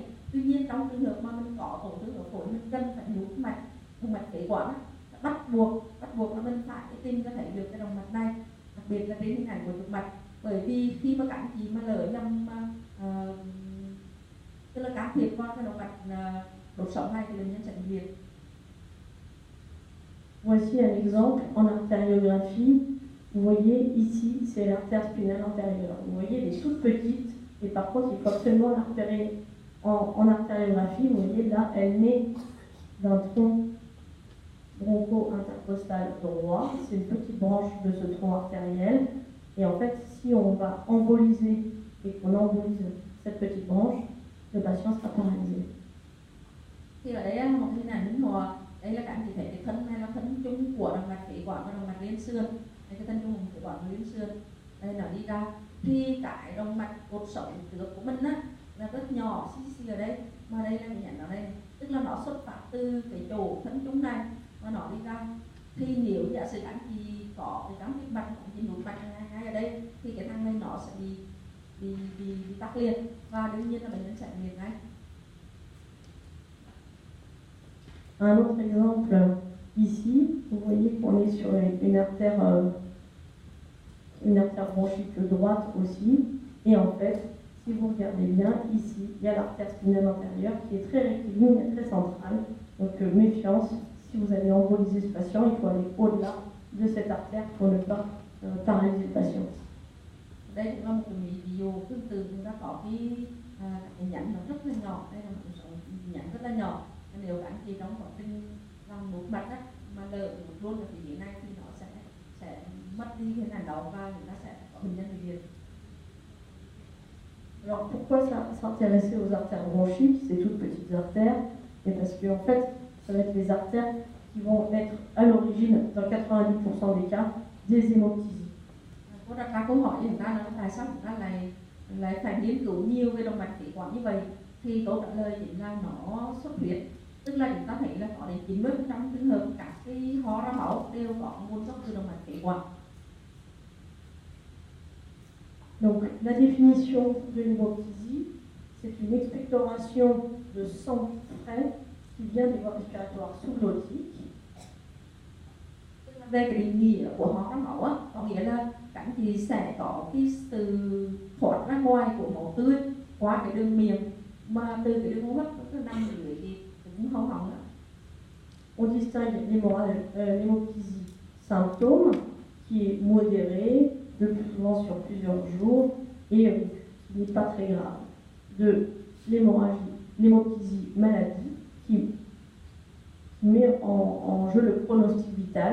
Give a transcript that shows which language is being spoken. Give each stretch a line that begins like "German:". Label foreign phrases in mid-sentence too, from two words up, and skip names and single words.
Vietnamese: Tuy nhiên trong trường hợp mà mình có tổn thương ở phổi, mình cần phải nút mạch, động mạch phế quản, bắt buộc là mình phải tìm ra thấy được cái động mạch này, đặc biệt là trên hình ảnh của trục mạch. Bởi vì khi mà các anh chị mà lỡ nhầm tức là can thiệp vào cái động mạch đột sống này thì bệnh nhân sẽ bị liệt.
French: Voici un exemple en artériographie. Vous voyez ici, c'est l'artère spinale antérieure. Vous voyez, elle est toute petite et par contre, il faut absolument la repérer en artériographie. Vous voyez, là, elle naît d'un tronc broncho-intercostal droit. C'est une petite branche de ce tronc artériel. Et en fait, si on va emboliser et qu'on embolise cette petite branche, le patient sera paralysé.
Vietnamese: Thì ở đây là một hình ảnh minh họa. Đây là các anh chị thấy cái thân này là thân chung của động mạch phế quản và động mạch liên xương. Đây cái thân chung của phế quản và liên xương. Đây nó đi ra. Thì cái động mạch cột sống trước của mình á là rất nhỏ xí ở đây, mà đây là cái nhánh ở đây, tức là nó xuất phát từ cái chỗ thân chung này và nó đi ra. Thì nếu giả sử các anh chị có cái cắm cái mạch, cái nút mạch ngay ở đây, thì cái thằng này nó sẽ bị tắc liệt và đương nhiên là bệnh nhân sẽ liệt ngay.
French: Un autre exemple, ici, vous voyez qu'on est sur une artère bronchique droite aussi, et en fait, si vous regardez bien, ici, il y a l'artère spinale antérieure qui est très rectiligne et très centrale. Donc méfiance, si vous allez emboliser ce patient, il faut aller au-delà de cette artère pour ne pas paralyser le patient.
Vietnamese: Đây cũng là một cái ví dụ tương tự, chúng ta có cái nhánh nó rất là nhỏ, đây là một số nhánh rất là nhỏ. Nếu các anh chị trong quá trình làm nút mạch á, mà lỡ nút luôn ở phía dưới này thì nó sẽ mất đi hình ảnh đó và chúng ta sẽ có bệnh nhân bị liệt.
French: Alors pourquoi s'intéresser aux artères bronchiques, ces toutes petites artères? Et parce que en fait, ça va être les artères qui vont être à l'origine, dans 90% des cas, des hémoptysies.
Vietnamese: Cô đặt ra câu hỏi với chúng ta là tại sao chúng ta lại phải nghiên cứu nhiều về động mạch phế quản như vậy, thì câu trả lời chính là nó xuất huyết. Tức là chúng ta thấy là có đến 90% trường hợp các cái ho ra máu đều có nguồn gốc từ động mạch phế quản.
French: Donc la définition de l'hémoptysie, c'est une expectoration de sang frais qui vient des voies respiratoires sous-glottiques.
Vietnamese: Về cái định nghĩa của ho ra máu á, có nghĩa là các anh chị sẽ có cái sự thoát ra ngoài của máu tươi qua cái đường miệng mà từ cái đường hô hấp nó nằm dưới cái hô họng.
French: On distingue l'hémoptysie symptôme qui est modérée, le plus souvent sur plusieurs jours et qui n'est pas très grave, de l'hémoptysie maladie qui met en jeu le pronostic vital.